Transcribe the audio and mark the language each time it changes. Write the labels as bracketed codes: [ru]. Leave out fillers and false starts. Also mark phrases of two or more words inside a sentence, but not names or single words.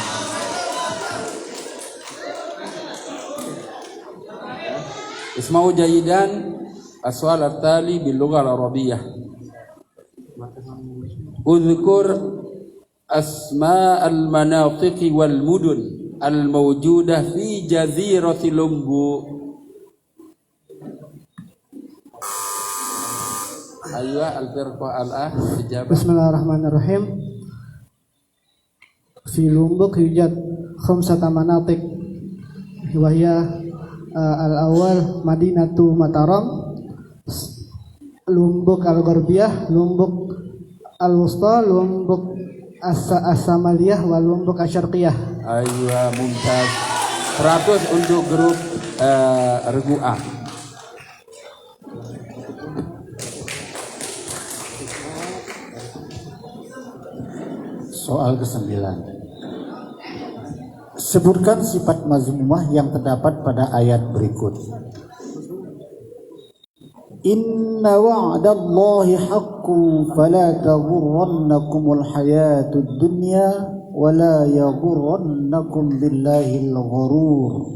[ar] اسمعوا جيدا السؤال التالي باللغة العربية. اذكر أسماء المناطق والمدن الموجودة في جزيرة لومبوك. Ayo الفرقة الآه إجابة. بسم الله الرحمن الرحيم. في لومبوك يوجد خمسة مناطق وهي الأول مدينة ماترام، لومبوك الغربية، لومبوك الوسطى، لومبوك الشمالية، ولومبوك الشرقية. أيوه، ممتاز. [id] 100 untuk grup Regu A. Soal ke-9. Sebutkan sifat mazmumah yang terdapat pada ayat berikut. [ar] إن وعد الله حق فلا تغرنكم الحياة الدنيا ولا يغرنكم بالله الغرور.